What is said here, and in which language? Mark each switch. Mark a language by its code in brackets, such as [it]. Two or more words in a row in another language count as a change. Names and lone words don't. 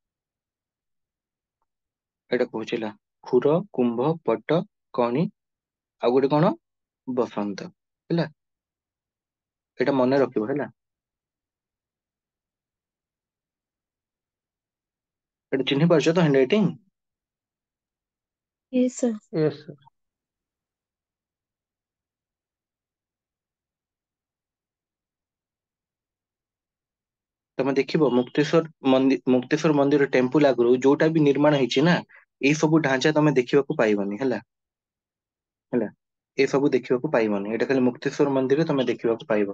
[or] ଏଇଟା କହୁଛି ହେଲା ଖୁର, କୁମ୍ଭ, ପଟ, କଣି, ଆଉ ଗୋଟେ କଣ ବସନ୍ତ ହେଲା। ଏଇଟା ମନେ ରଖିବ ହେଲା। ଏଇଟା ଚିହ୍ନି ପାରୁଛ ତ [en] hand writing? Yes, sir. yes sir. [or] ତମେ ଦେଖିବ ମୁକ୍ତେଶ୍ଵର ମନ୍ଦିର ଟେମ୍ପୁଲ ଆଗରୁ ଯୋଉଟା ବି ନିର୍ମାଣ ହେଇଛି ନା, ଏଇ ସବୁ ଢାଞ୍ଚା ତମେ ଦେଖିବାକୁ ପାଇବନି ହେଲା। ହେଲା, ଏ ସବୁ ଦେଖିବାକୁ ପାଇବନି, ଏଇଟା ଖାଲି ମୁକ୍ତେଶ୍ଵର ମନ୍ଦିରରେ ତମେ ଦେଖିବାକୁ ପାଇବ।